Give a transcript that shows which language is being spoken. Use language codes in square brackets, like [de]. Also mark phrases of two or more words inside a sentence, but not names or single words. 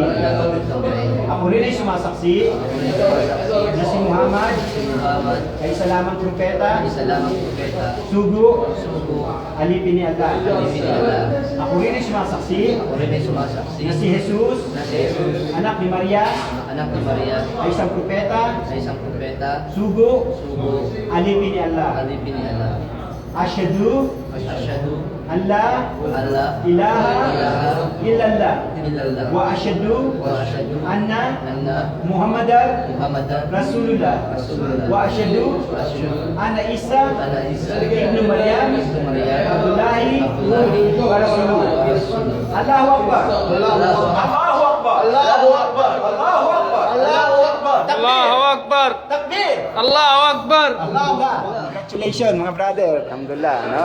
[tl] Ako rin ay sumasaksi na si Muhammad ay isa lamang propeta, sugo, alipin ni Allah. Ako rin ay sumasaksi na si Jesus, anak ni Maria, ay isang propeta, sugo, alipin ni Allah. [ar] أشهد أن لا إله إلا الله وأشهد أن محمدا رسول الله وأشهد أن عيسى ابن مريم عبد الله ورسوله. الله أكبر الله أكبر الله أكبر الله أكبر. الله أكبر. الله أكبر. Takbir. الله أكبر. الله أكبر. [tl] Congratulations mga brother. Alhamdulillah, no?